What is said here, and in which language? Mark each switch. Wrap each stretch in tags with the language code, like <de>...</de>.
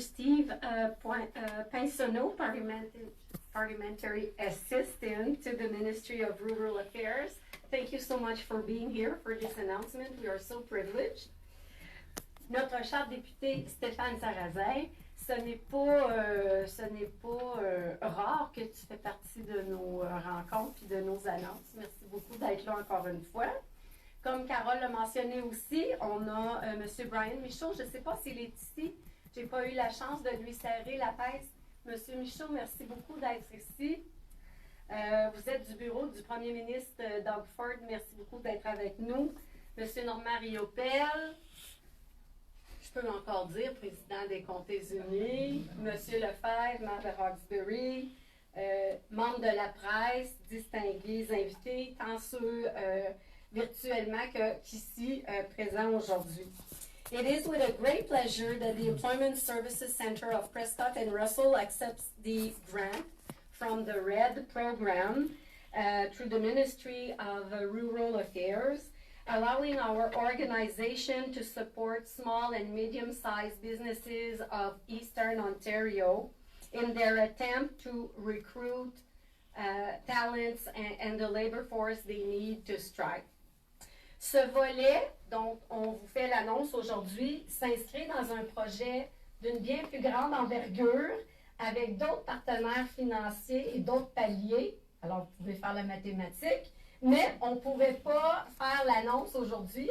<en>Steve Pinsonneau, Parliamentary Assistant to the Ministry of Rural Affairs. Thank you so much for being here for this announcement. We are so privileged.</en> <fr>Notre cher député Stéphane Sarrazin, ce n'est pas rare que tu fais partie de nos rencontres et de nos annonces. Merci beaucoup d'être là encore une fois. Comme Carole l'a mentionné aussi, on a M. Brian Michaud. Je ne sais pas s'il est ici. Je n'ai pas eu la chance de lui serrer la peste. Monsieur Michaud, merci beaucoup d'être ici. Vous êtes du bureau du premier ministre Doug Ford. Merci beaucoup d'être avec nous. Monsieur Normand Riopel, je peux encore dire président des Comtés unis. Monsieur Lefebvre, maire de Roxbury, membres de la presse, distingués invités, tant ceux virtuellement qu'ici présents aujourd'hui.</fr> <en>It is with a great pleasure that the Employment Services Center of Prescott and Russell accepts the grant from the RED program through the Ministry of Rural Affairs, allowing our organization to support small and medium-sized businesses of Eastern Ontario in their attempt to recruit talents and the labor force they need to strive.</en> <fr>Ce volet, dont on vous fait l'annonce aujourd'hui, s'inscrit dans un projet d'une bien plus grande envergure avec d'autres partenaires financiers et d'autres paliers. Alors, vous pouvez faire la mathématique, mais on ne pouvait pas faire l'annonce aujourd'hui.</fr>